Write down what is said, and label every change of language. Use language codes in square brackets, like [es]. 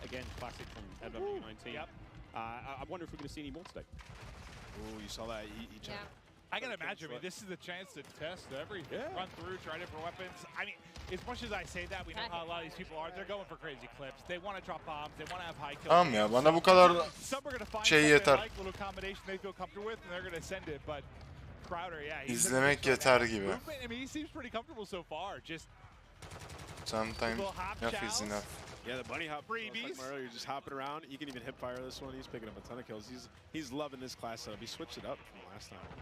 [en] Again, classic from MW19. Yep. I wonder if we're going to see any more today. Ooh, you saw that. He I can imagine. I mean, this is the chance to test everything. Run through, try different weapons. I mean, as much as I say that, we know how a lot of these people are. They're going for crazy clips. They want to drop bombs. They want to have high kills. [tr] Tamam ya, bana bu kadar şey yeter. [en] Like little combination they feel comfortable with, and they're going to send it. But Crowder, yeah, [tr] İzlemek yeter gibi. [en] I mean, he seems pretty comfortable so far. Just sometimes enough is enough. Yeah, the bunny hop freebies. Earlier, just hopping around. You can even hip fire this one. He's picking up a ton of kills. He's loving this class setup. He switched it up from last time.